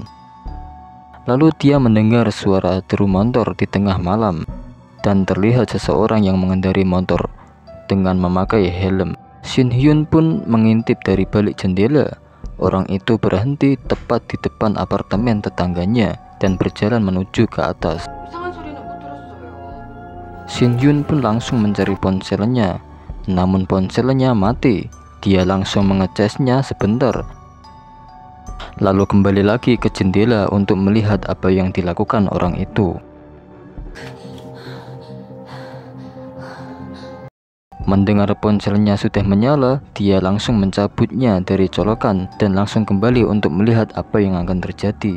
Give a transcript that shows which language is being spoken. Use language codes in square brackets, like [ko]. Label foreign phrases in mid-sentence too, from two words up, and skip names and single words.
[id] Lalu dia mendengar suara deru motor di tengah malam dan terlihat seseorang yang mengendarai motor dengan memakai helm. Shin Hyun pun mengintip dari balik jendela. Orang itu berhenti tepat di depan apartemen tetangganya dan berjalan menuju ke atas. [ko] 이상한 소리는 못 들었어요. [id] Shin Hyun pun langsung mencari ponselnya, namun ponselnya mati. Dia langsung mengecasnya sebentar, lalu kembali lagi ke jendela untuk melihat apa yang dilakukan orang itu. Mendengar ponselnya sudah menyala, dia langsung mencabutnya dari colokan dan langsung kembali untuk melihat apa yang akan terjadi.